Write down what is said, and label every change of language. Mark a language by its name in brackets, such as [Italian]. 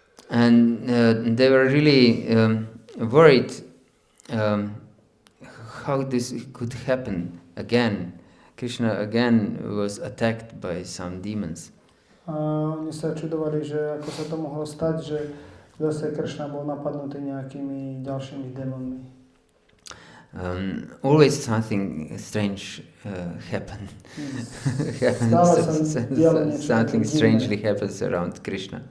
[English] And they were really worried how this could happen again. Krishna again was attacked by some demons. [Slovak] A oni sa čudovali, že ako sa to mohlo stať, že zase Krishna bol napadnutý nejakými ďalšími démonmi. [English] always something strange happens. [Slovak] Stále sa dialo niečo také [English] Something [Slovak] divné. [English] strangely happens around Krishna.